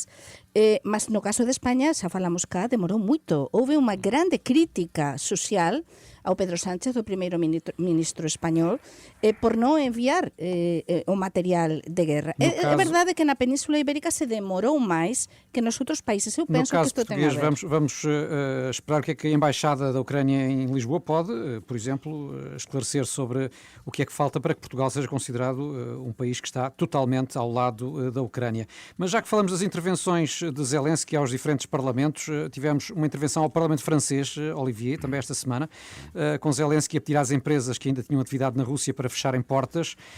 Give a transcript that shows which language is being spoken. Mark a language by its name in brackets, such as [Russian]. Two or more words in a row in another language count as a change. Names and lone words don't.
[Galician] Mas no caso de España, xa falamos cá, demorou moito. Houve unha grande crítica social ao Pedro Sánchez, o primeiro ministro español, por non enviar o material de guerra. É verdade que na Península Ibérica se demorou máis que nos outros países. [Portuguese] Eu penso que isto tem a ver. Vamos esperar o que é que a Embaixada da Ucrânia em Lisboa pode, por exemplo, esclarecer sobre o que é que falta para que Portugal seja considerado um país que está totalmente ao lado da Ucrânia. Mas já que falamos das intervenções de Zelensky aos diferentes parlamentos, tivemos uma intervenção ao Parlamento francês, Olivier, também esta semana, com Zelensky a pedir às empresas que ainda tinham atividade na Rússia para fecharem portas.